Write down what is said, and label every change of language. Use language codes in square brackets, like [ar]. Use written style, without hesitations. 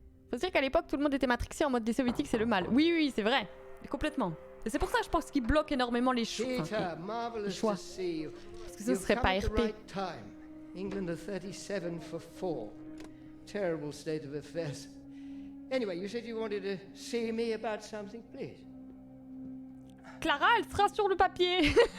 [fr] Faut se dire qu'à l'époque, tout le monde était matrixé en mode des soviétiques, c'est le mal. Oui, oui, c'est vrai. Complètement. Et c'est pour ça, je pense qu'ils bloquent énormément les choix. Les choix. Parce que ce serait pas RP. [en] England are 37 for 4. Terrible state of affairs. Anyway, you said you wanted to see me about something, please. [fr] Clara, elle sera sur le papier.